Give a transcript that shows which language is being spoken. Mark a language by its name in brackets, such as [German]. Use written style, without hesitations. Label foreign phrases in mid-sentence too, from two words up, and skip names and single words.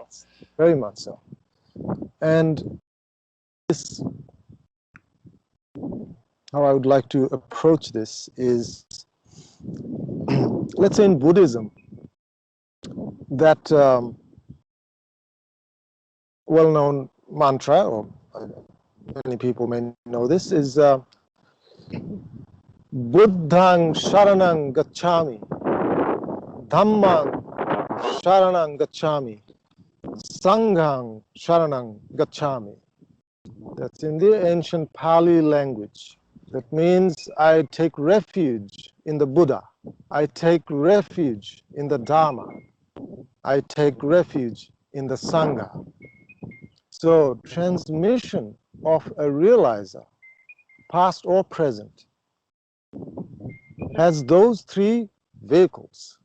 [English] Very much so. And this, how I would like to approach this is, let's say in Buddhism, that well-known mantra, or many people may know this, is [Pali] Buddhang Sharanang Gacchami, Dhammang Sharanang Gacchami, Sanghang Sharanang Gacchami. [English] That's in the ancient Pali language. That means I take refuge in the Buddha. I take refuge in the Dharma. I take refuge in the Sangha. So transmission of a realizer, past or present, has those three vehicles.